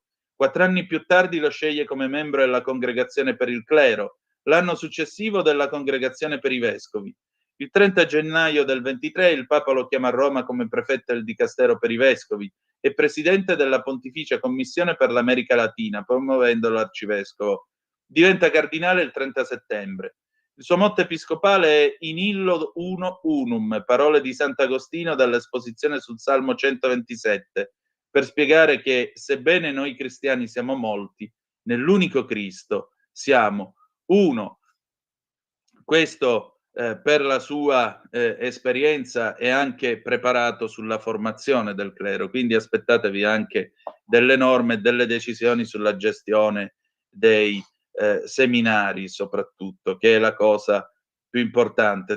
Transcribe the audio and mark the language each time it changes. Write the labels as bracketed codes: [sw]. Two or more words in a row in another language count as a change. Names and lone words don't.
[it] 4 anni più tardi lo sceglie come membro della Congregazione per il Clero, l'anno successivo della Congregazione per i Vescovi. Il 30 gennaio del 23 il Papa lo chiama a Roma come prefetto del Dicastero per i Vescovi e presidente della Pontificia Commissione per l'America Latina, promuovendolo arcivescovo. Diventa cardinale il 30 settembre. Il suo motto episcopale è [la] In illo uno unum, [it] parole di Sant'Agostino dall'esposizione sul Salmo 127, per spiegare che, sebbene noi cristiani siamo molti, nell'unico Cristo siamo. Uno, questo per la sua esperienza è anche preparato sulla formazione del clero, quindi aspettatevi anche delle norme e delle decisioni sulla gestione dei seminari, soprattutto, che è la cosa più importante.